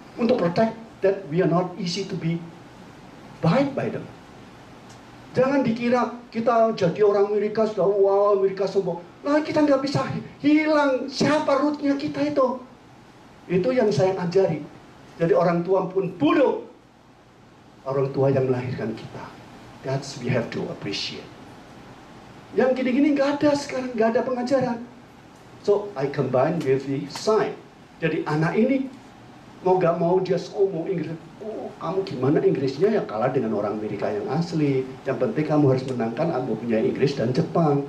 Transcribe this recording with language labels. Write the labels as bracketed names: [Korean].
[English] Untuk protect that we are not easy to be bite by them. [Indonesian] Jangan dikira kita jadi orang Amerika sudah wow, Amerika sombong. Nah kita nggak bisa hilang siapa rootnya kita itu. Itu yang saya ajari. Jadi orang tua pun bodoh. Orang tua yang melahirkan kita. [English] That's we have to appreciate. [Indonesian] Yang gini-gini nggak ada sekarang, nggak ada pengajaran. [English] So I combine with the sign. [Indonesian] Jadi anak ini mau gak mau dia ngomong Inggris. Oh, kamu gimana Inggrisnya? Ya kalah dengan orang Amerika yang asli. Yang penting kamu harus menangkan kamu punya Inggris dan Jepang.